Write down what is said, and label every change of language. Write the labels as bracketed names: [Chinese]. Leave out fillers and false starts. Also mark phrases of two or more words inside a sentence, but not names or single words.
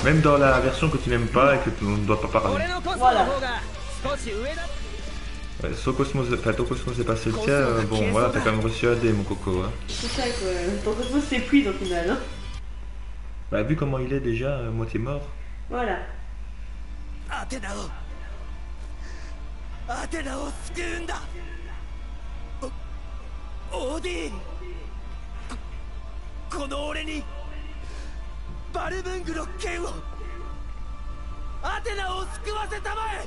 [French] Même dans la version que tu n'aimes pas et que tu ne dois pas parler. Voilà. Ouais, ton Cosmos c'est passé le tien, bon voilà, t'as quand même reçu AD mon coco. Hein. C'est ça quoi, ton Cosmos s'épuise au final. Hein. Bah vu comment il est déjà, moitié mort. Voilà. [Japanese] アテナを救うんだ。オーディン、この俺にバルムングの剣を、アテナを救わせたまえ。